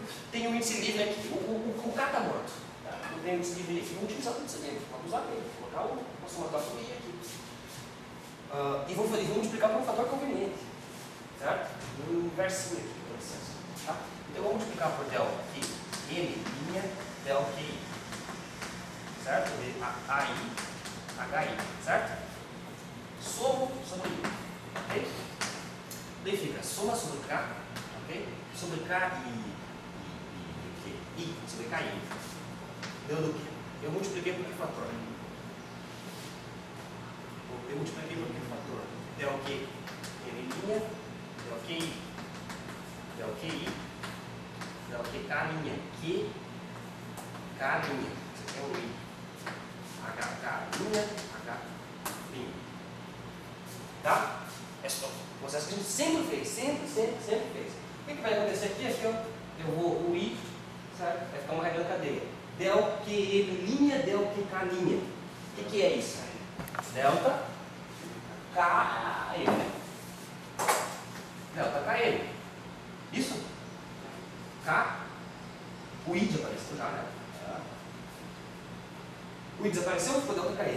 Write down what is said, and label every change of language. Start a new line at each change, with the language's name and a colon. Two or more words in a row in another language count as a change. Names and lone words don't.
Portuguese: Tem um índice livre aqui. O K está morto. Tá? Não tem um índice livre aqui. Vamos utilizar o índice livre. Vamos usar ele. Vou colocar o somatório sobre I aqui. E vou multiplicar por um fator conveniente. Certo? Um inversinho aqui, com licença. Tá? Então eu vou multiplicar por del Q, M, linha, del QI. Certo? AI. HI, certo? Somo sobre I, ok? Daí fica soma sobre K, ok? Sobre K e I, sobre K e I. Deu do quê? Eu multipliquei por que fator? Eu multipliquei por que fator? Del Q, M linha, del QI, del QI, del QK linha, Q, K linha, isso aqui é um I. HK linha, H linha. Tá? É só o processo que a gente sempre fez, sempre fez. O que vai acontecer aqui? Aqui eu vou o I, certo? Vai ficar uma regra cadeia. Del QM linha, del QK linha. O que é isso? Delta KM. Delta KM. Isso? K. O I desapareceu já, né? O I desapareceu, ficou delta KM.